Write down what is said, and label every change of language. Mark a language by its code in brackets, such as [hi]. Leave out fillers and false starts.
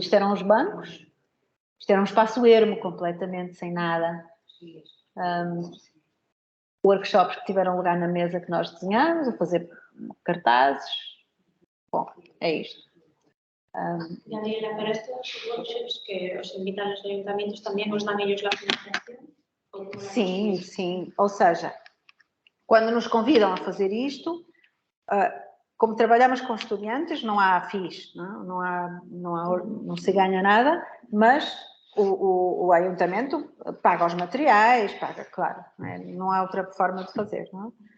[pt] Isto eram os bancos, isto era um espaço ermo completamente, sem nada. Workshops que tiveram lugar na mesa que nós desenhamos, a fazer cartazes. Bom, é isto. [es] Daniela, para estos workshops que os invitan los ayuntamientos, ¿también os dan ellos la financiación? [pt] Sim. Ou seja, quando nos convidam a fazer isto, como trabalhamos com estudantes, não há FIIs, não se ganha nada, mas o Ayuntamento paga os materiais, paga, claro, não há outra forma de fazer, não é?